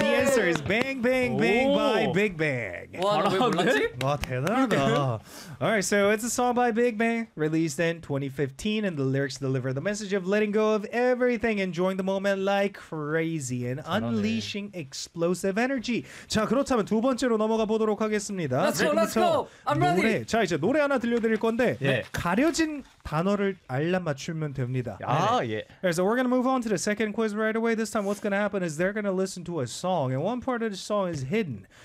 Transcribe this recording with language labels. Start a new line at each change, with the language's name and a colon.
English: The answer is Bang Bang Bang by Big Bang.
Korean: 와, 왜 몰랐지? 와, 대단하다.
English: All right, so it's a song by Big Bang, released in 2015, and the lyrics deliver the message of letting go of everything, enjoying the moment like crazy, and unleashing explosive energy.
Korean: 자, 그렇다면 두 번째로 넘어가 보도록 하겠습니다.
English: Let's go. I'm ready.
Korean: 자, 이제 노래 하나 들려드릴 건데 가려진 단어를 알라맞추면 됩니다. 아, 네. 예.
English: Right, so we're going to move on to the second quiz right away. This time what's going to happen is they're going to listen to a song and one part of the song is hidden.